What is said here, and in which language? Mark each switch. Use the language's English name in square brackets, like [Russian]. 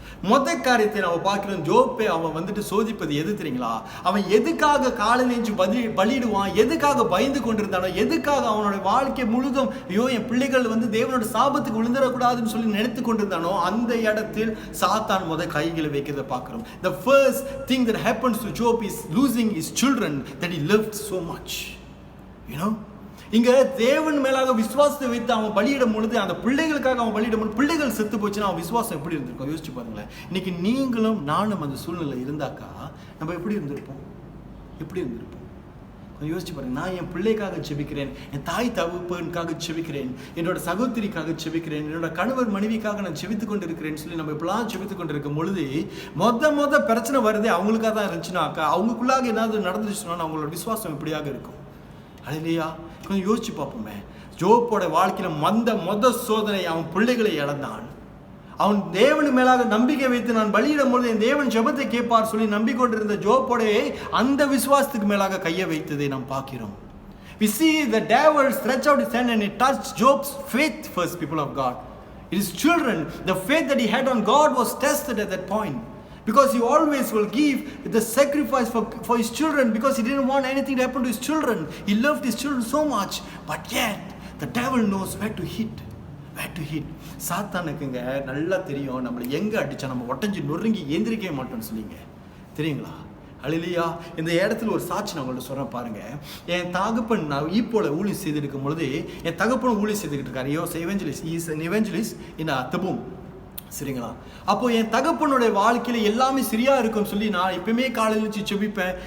[Tamil] முதல் காரியத்தை நம்ம பார்க்கிறோம், ஜோப்பை அவன் வந்துட்டு சோதிப்பது எது தெரியுங்களா? அவன் எதுக்காக காலை நெஞ்சு பலியிடுவான், எதுக்காக பயந்து கொண்டிருந்தானோ, எதுக்காக அவனோட வாழ்க்கை முழுதும் ஐயோ என் பிள்ளைகள் வந்து தேவனோட சாபத்துக்கு விழுந்துடக்கூடாதுன்னு சொல்லி நினைத்து கொண்டிருந்தானோ, அந்த இடத்தில் சாத்தான் முதல் கைகளை வைக்கிறத பார்க்கிறோம். [English] The first thing that happens to Job is losing his children that he loved so much. You know, [Tamil] இங்க தேவன் மேலாக விசுவாசத்தை வைத்து அவன் பலியிடும் பொழுது, அந்த பிள்ளைகளுக்காக அவன் பலியிடும் பொழுது பிள்ளைகள் செத்து போச்சுன்னா அவன் விசுவாசம் எப்படி இருந்திருக்கும்? யோசிச்சு பாருங்களேன். இன்னைக்கு நீங்களும் நானும் அந்த சூழ்நிலை இருந்தாக்கா நம்ம எப்படி இருந்திருப்போம்? கொஞ்சம் யோசிச்சு பாருங்க. நான் என் பிள்ளைக்காக செபிக்கிறேன், என் தாய் தகப்பனுக்காக செபிக்கிறேன், என்னோட சகோதரிக்காக செபிக்கிறேன், என்னோட கணவர் மனைவிக்காக நான் செபித்து கொண்டு இருக்கிறேன்னு சொல்லி நம்ம இப்பெல்லாம் செபித்து கொண்டு இருக்கும் பொழுது மொத பிரச்சனை வருது அவங்களுக்காக தான் இருந்துச்சுன்னாக்கா, அவங்களுக்குள்ளாக ஏதாவது நடந்துச்சுன்னா அவங்களோட விசுவாசம் எப்படியாக இருக்கும்? அல்லேலூயா. கொஞ்சம் யோசிச்சு பார்ப்போமே. ஜோப்போட வாழ்க்கையில மொத சோதனை, அவன் பிள்ளைகளை இழந்தான். அவன் தேவனு மேலாக நம்பிக்கை வைத்து நான் பலியிடும் பொழுது என் தேவன் ஜெபத்தை கேட்பார் சொல்லி நம்பிக்கொண்டிருந்த ஜோப்போடைய அந்த விசுவாசத்துக்கு மேலாக கையை வைத்ததை நாம் பார்க்கிறோம். [English] We see the devil stretch out his hand and he touched Job's faith first, people of God. It is children, the faith that he had on God was tested at that point. Because he always will give the sacrifice for his children, because he didn't want anything to happen to his children. He loved his children so much, but yet the devil knows where to hit. [Tamil] சாத்தானுக்குங்க நல்லா தெரியும் நம்மளை எங்கே அடித்தா நம்ம ஒட்டஞ்சி நொறுங்கி எந்திரிக்கவே மாட்டோம்னு சொல்லிங்க. தெரியுங்களா? அல்லேலூயா. இந்த இடத்துல ஒரு சாட்சி நான் உங்கள்ட்ட சொல்கிறேன் பாருங்க. என் தகப்பன் நான் ஈப்போல ஊழியம் செய்திருக்கும் பொழுது, என் தகப்பனும் ஊழியம் செய்துக்கிட்டு இருக்காரு. எவெஞ்சலிஸ்ட் இன் தபூம். சரிங்களா? அப்போ என் தகப்பனுடைய வாழ்க்கையில எல்லாமே சரியா இருக்கும்னு சொல்லி நான் எப்பவுமே காலையில் வச்சு செபிப்பேன்.